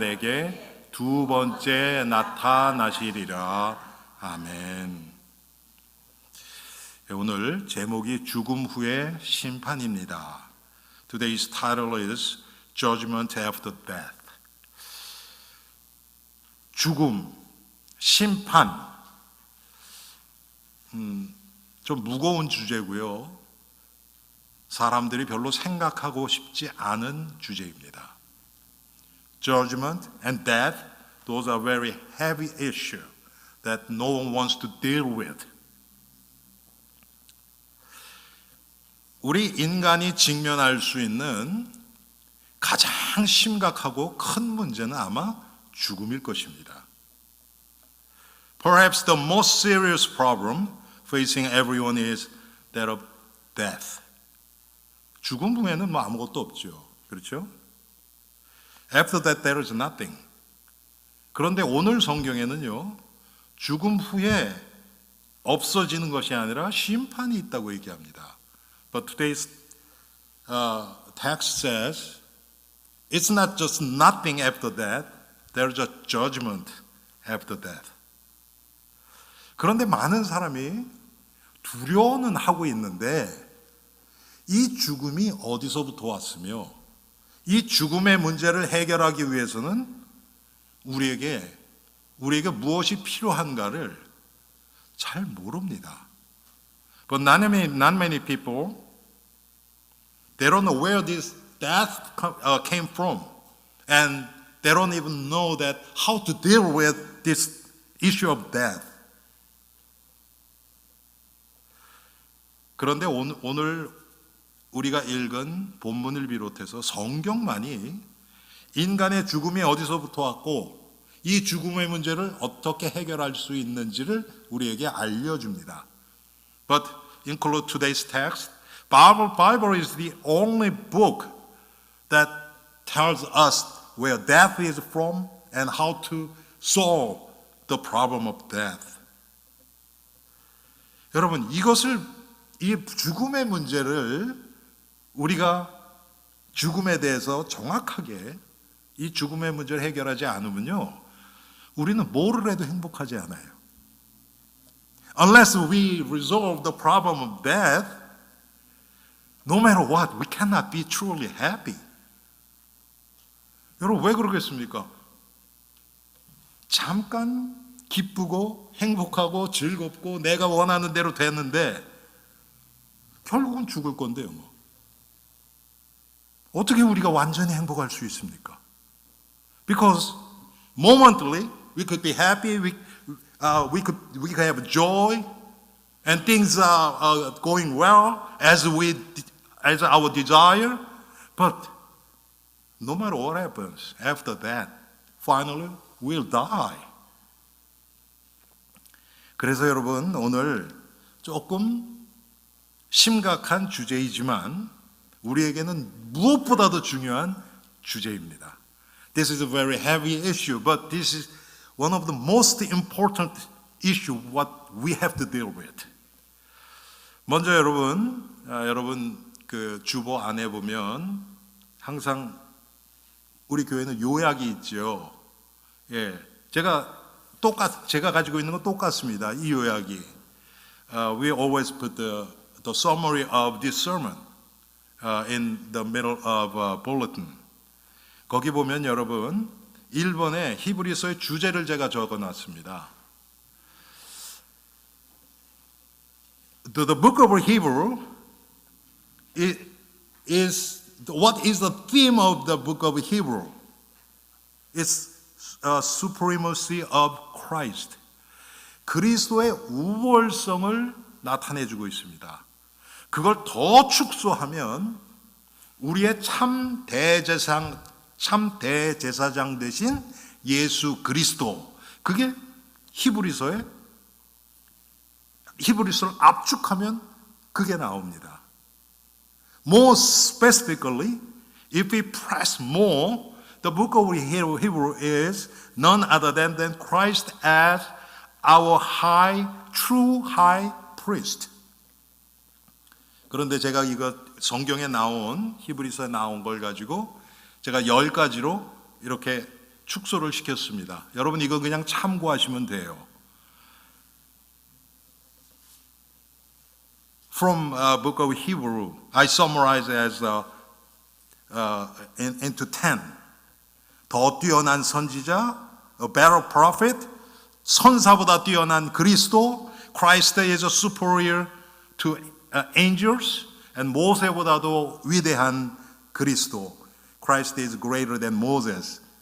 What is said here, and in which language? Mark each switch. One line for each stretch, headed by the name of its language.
Korean: 에게 두 번째 나타나시리라. 아멘. 오늘 제목이 죽음 후의 심판입니다.
English: Today's title is Judgment After Death.
Korean: 죽음, 심판. 좀 무거운 주제고요. 사람들이 별로 생각하고 싶지 않은 주제입니다.
English: Judgment and death, those are very heavy issues that no one wants to deal with.
Korean: 우리 인간이 직면할 수 있는 가장 심각하고 큰 문제는 아마 죽음일 것입니다.
English: Perhaps the most serious problem facing everyone is that of death.
Korean: 죽음 후에는 아무것도 없죠. 그렇죠?
English: After that there is nothing.
Korean: 그런데 오늘 성경에는요, 죽음 후에 없어지는 것이 아니라 심판이 있다고 얘기합니다.
English: But today's text says it's not just nothing after that, there's a judgment after death.
Korean: 그런데 많은 사람이 두려워는 하고 있는데 이 죽음이 어디서부터 왔으며 이 죽음의 문제를 해결하기 위해서는 우리에게 무엇이 필요한가를 잘 모릅니다.
English: But not many people, they don't know where this death came from, and they don't even know that how to deal with this issue of death.
Korean: 그런데 오늘 우리가 읽은 본문을 비롯해서 성경만이 인간의 죽음이 어디서부터 왔고 이 죽음의 문제를 어떻게 해결할 수 있는지를 우리에게 알려줍니다.
English: But include today's text, Bible is the only book that tells us where death is from and how to solve the problem of death.
Korean: 여러분, 이 죽음의 문제를 우리가 죽음에 대해서 정확하게 이 죽음의 문제를 해결하지 않으면요, 우리는 뭐를 해도 행복하지 않아요.
English: Unless we resolve the problem of death, no matter what, we cannot be truly happy.
Korean: 여러분, 왜 그러겠습니까? 잠깐 기쁘고 행복하고 즐겁고 내가 원하는 대로 됐는데 결국은 죽을 건데요. 어떻게 우리가 완전히 행복할 수 있습니까?
English: Because momentally we could be happy, we could have joy, and things are going well as our desire. But no matter what happens after that, finally we'll die.
Korean: 그래서 여러분, 오늘 조금 심각한 주제이지만 우리에게는 무엇보다도 중요한 주제입니다.
English: This is a very heavy issue, but this is one of the most important issue what we have to deal with.
Korean: 먼저 여러분 그 주보 안에 보면 항상 우리 교회는 요약이 있죠. 예, 제가 가지고 있는 건 똑같습니다. 이 요약이.
English: We always put the summary of this sermon in the middle of bulletin.
Korean: 거기 보면 여러분 1번에 히브리서의 주제를 제가 적어놨습니다.
English: The book of Hebrew is what is the theme of the book of Hebrew? It's supremacy of Christ.
Korean: 그리스도의 우월성을 나타내주고 있습니다. 그걸 더 축소하면 우리의 참 대제사장 되신 예수 그리스도, 그게 히브리서를 압축하면 그게 나옵니다.
English: More specifically, if we press more, the book of Hebrew is none other than Christ as our true high priest.
Korean: 그런데 제가 이거 성경에 나온 히브리서에 나온 걸 가지고 제가 10가지로 이렇게 축소를 시켰습니다. 여러분 이거 그냥 참고하시면 돼요.
English: From book of Hebrew, I summarize as into 10.
Korean: 더 뛰어난 선지자,
English: a better prophet,
Korean: 선사보다 뛰어난 그리스도,
English: Christ is superior to angels, and
Korean: 모세보다도 위대한 그리스도,
English: Christ is greater than Moses.